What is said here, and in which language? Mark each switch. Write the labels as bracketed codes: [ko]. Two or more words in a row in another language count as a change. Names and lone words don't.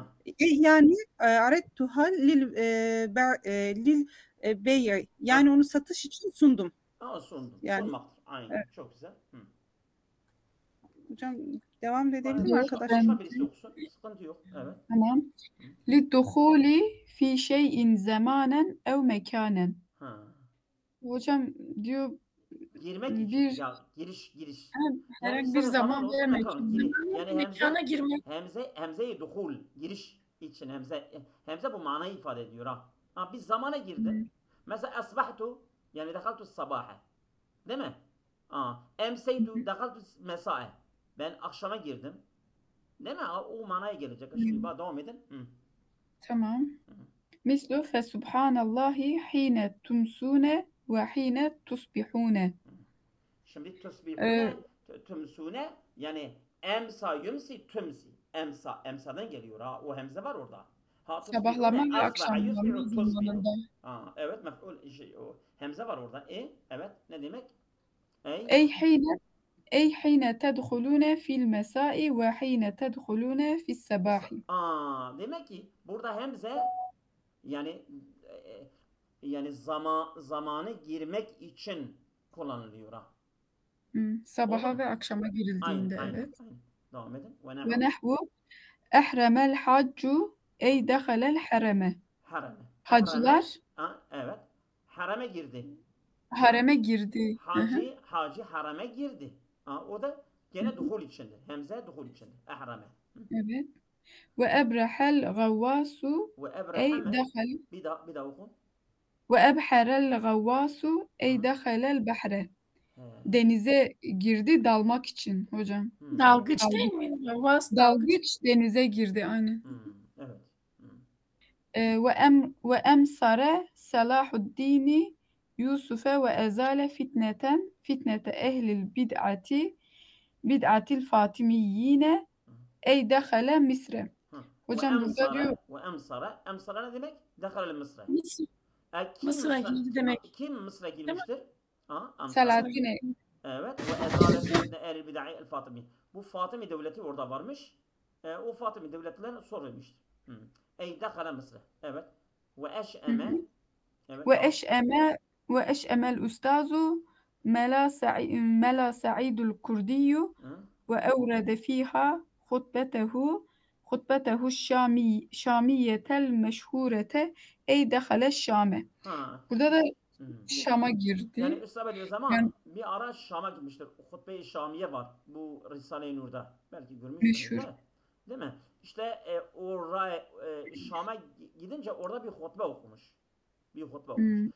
[ar] Yani أعرضتها للبيع. [tr] Yani onu satış için sundum. Sundum. Yani Sunmaktır. Aynı. evet. Çok güzel. Hı. Hocam devam edebilir mi Başka, arkadaşlar? başka birisi okusun. Sıkıntı yok. Evet. تمام Hı. [ar] للدخول في شيء زمانا أو مكانا. [tr] Ha. Hocam diyor Girmek için. bir Ya giriş. Yani herhangi bir isterse zaman zaman olsun, vermek mekan olsun. için. Yani Mekana girmek. hemze-i duhul. Giriş için hemze bu manayı ifade ediyor ha. Ha biz zamana girdin. Mesela asbahtu yani [ar] دخلت صباحا. [tr] Değil mi? [ar] أمسيت دخلت مساء. [tr] Ben akşama girdim. Değil mi? O manaya gelecek. Şimdi devam edin. Hı. Tamam. [ar] مثل فسبحان الله حين تمسون وحين تصبحون. [tr] Şimdi [ar] تصبحون تمسون [tr] yani [ar] أمسى يمسي تمسي. [tr] Emsadan geliyor ha. O hemze var orada. Ha Sabahlama tusbihune ve asbaha akşamlama [ar] يصبح تصبح. [tr] zamanında. Evet mef'ul o hemze var orada. Evet ne demek? [ar] أي حين أي حين تدخلون في المساء وحين تدخلون في الصباح. [tr] Demek ki burada hemze yani yani zamanı girmek için kullanılıyor ha. Sabaha ve akşama Aynen. girildiğinde evet. Devam edin. [ar] ونحو أحرم الحج أي دخل الحرم. [tr] Harame. Hacılar Evet. Harame girdi. hareme girdi. Hacı harame girdi. O da gene duhul içindir. Hemze duhul içindir. Ehrame. Evet. [ar] وأبرح الغواص [tr] Ve [ar] أي ebrahame. دخل [tr] Bir daha oku. [ar] وأبحر الغواص أي دخل البحر. [tr] Denize girdi dalmak için hocam. Dalgıç değil mi? Vas dalgıç. Dalgıç denize girdi aynı. Evet. [ar] وأمصر صلاح الدين يوسف وأزال فتنة أهل بدعة الفاطميين أي دخل مصر. [tr] Hocam burada diyor Emsara ne demek? Dehalel Mısır'a. Mısır'a girdi demek. Kim Mısır'a girmiştir? Selahattin. Evet. [ar] وأزال فتنة أهل البدع الفاطمي. [tr] Bu Fatımi devleti orada varmış. O Fatımi devletlerine sor vermiştir. [ar] أي دخل [tr] Mısır'a. Evet. [ar] وأشأم. [tr] Evet. [ar] وأشأم الأستاذ ملا سعيد الكردي وأورد فيها خطبته الشامية المشهورة أي دخل الشام. [tr] Burada da Şam'a girdi. Yani Üstad diyor zaman bir ara Şam'a gitmiştir. Hutbe-i Şamiye var. Bu Risale-i Nur'da. Belki görmüşsünüz de. Değil mi? İşte oraya Şam'a gidince orada bir hutbe okumuş.